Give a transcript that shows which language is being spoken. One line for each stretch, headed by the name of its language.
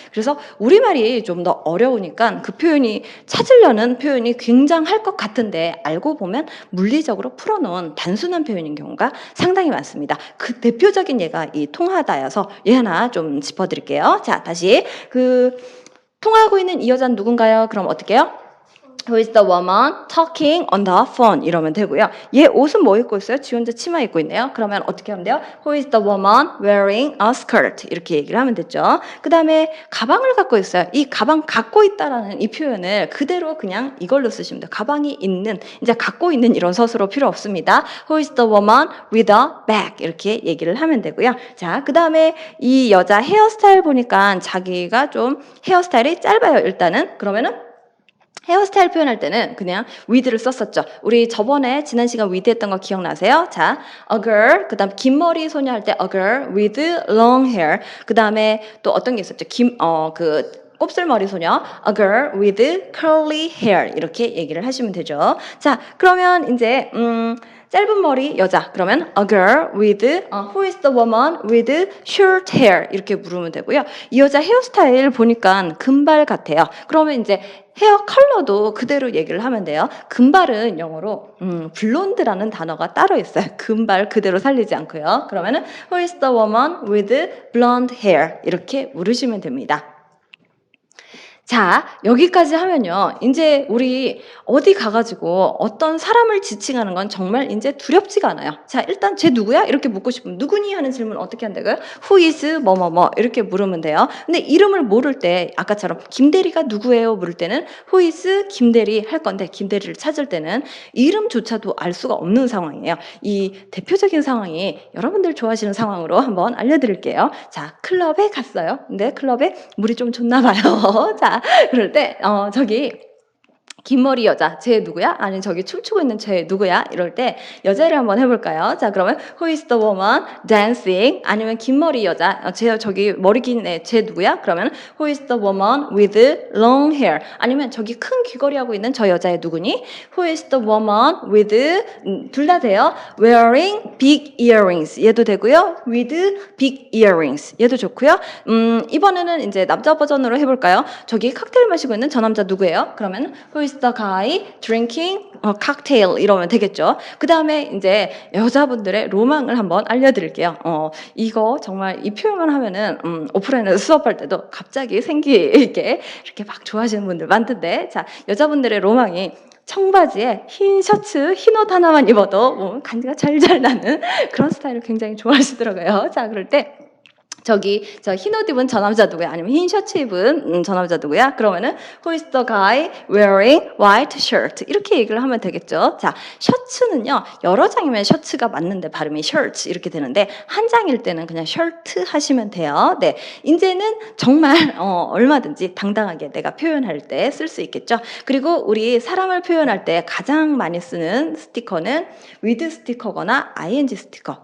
Korean: 그래서 우리말이 좀 더 어려우니까 그 표현이 찾으려는 표현이 굉장할 것 같은데 알고 보면 물리적으로 풀어놓은 단순한 표현인 경우가 상당히 많습니다. 그 대표적인 예가 이 통하다여서 얘 하나 좀 짚어드릴게요. 자, 다시 통화하고 있는 이 여자는 누군가요? 그럼 어떻게 해요?
English: Who is the woman talking on the phone?
Korean: 이러면 되고요. 얘 옷은 뭐 입고 있어요? 지 혼자 치마 입고 있네요. 그러면 어떻게 하면 돼요?
English: Who is the woman wearing a skirt?
Korean: 이렇게 얘기를 하면 됐죠. 그 다음에 가방을 갖고 있어요. 이 가방 갖고 있다라는 이 표현을 그대로 그냥 이걸로 쓰시면 돼요. 가방이 있는, 이제 갖고 있는 이런 서술어 필요 없습니다.
English: Who is the woman with a bag?
Korean: 이렇게 얘기를 하면 되고요. 자, 그 다음에 이 여자 헤어스타일 보니까 자기가 좀 헤어스타일이 짧아요. 일단은. 그러면은 헤어스타일 표현할 때는 그냥 with를 썼었죠. 우리 저번에 지난 시간 with 했던 거 기억나세요? 자, a girl, 그 다음 긴 머리 소녀 할 때
English: a girl with long hair.
Korean: 그 다음에 또 어떤 게 있었죠? 곱슬머리 소녀,
English: a girl with curly hair.
Korean: 이렇게 얘기를 하시면 되죠. 자, 그러면 이제, 짧은 머리 여자 그러면
English: a girl with who is the woman with short hair
Korean: 이렇게 물으면 되고요. 이 여자 헤어스타일 보니까 금발 같아요. 그러면 이제 헤어 컬러도 그대로 얘기를 하면 돼요. 금발은 영어로 블론드라는 단어가 따로 있어요. 금발 그대로 살리지 않고요. 그러면은
English: who is the woman with blonde hair
Korean: 이렇게 물으시면 됩니다. 자, 여기까지 하면요. 이제 우리 어디 가가지고 어떤 사람을 지칭하는 건 정말 이제 두렵지가 않아요. 자, 일단 쟤 누구야? 이렇게 묻고 싶으면 누구니? 하는 질문 어떻게 한다고요? Who is 뭐뭐뭐 이렇게 물으면 돼요. 근데 이름을 모를 때 아까처럼 김대리가 누구예요? 물을 때는 Who is 김대리 할 건데 김대리를 찾을 때는 이름조차도 알 수가 없는 상황이에요. 이 대표적인 상황이 여러분들 좋아하시는 상황으로 한번 알려드릴게요. 자, 클럽에 갔어요. 근데 클럽에 물이 좀 좋나 봐요. 자, 그럴 때 저기 긴 머리 여자, 쟤 누구야? 아니 저기 춤추고 있는 쟤 누구야? 이럴 때 여자를 한번 해볼까요? 자, 그러면
English: Who is the woman dancing?
Korean: 아니면 긴 머리 여자, 쟤 저기 머리 긴 애, 쟤 누구야? 그러면
English: Who is the woman with long hair?
Korean: 아니면 저기 큰 귀걸이 하고 있는 저 여자애 누구니?
English: Who is the woman with
Korean: 둘 다 돼요.
English: Wearing big earrings
Korean: 얘도 되고요.
English: With big earrings
Korean: 얘도 좋고요. 이번에는 이제 남자 버전으로 해볼까요? 저기 칵테일 마시고 있는 저 남자 누구예요? 그러면
English: Who is the guy drinking a cocktail
Korean: 이러면 되겠죠. 그 다음에 이제 여자분들의 로망을 한번 알려드릴게요. 이거 정말 이 표현만 하면은 오프라인에서 수업할 때도 갑자기 생기 있게 이렇게 막 좋아하시는 분들 많던데, 자, 여자분들의 로망이 청바지에 흰 셔츠, 흰 옷 하나만 입어도 간지가 잘잘 나는 그런 스타일을 굉장히 좋아하시더라고요. 자, 그럴 때 저기 저 흰 옷 입은 저 남자 누구야? 아니면 흰 셔츠 입은 저 남자 누구야? 그러면은
English: Who is the guy wearing white shirt?
Korean: 이렇게 얘기를 하면 되겠죠. 자, 셔츠는요 여러 장이면 셔츠가 맞는데 발음이 shirts 이렇게 되는데 한 장일 때는 그냥 shirt 하시면 돼요. 네, 이제는 정말 얼마든지 당당하게 내가 표현할 때 쓸 수 있겠죠. 그리고 우리 사람을 표현할 때 가장 많이 쓰는 스티커는 with 스티커거나 ing 스티커.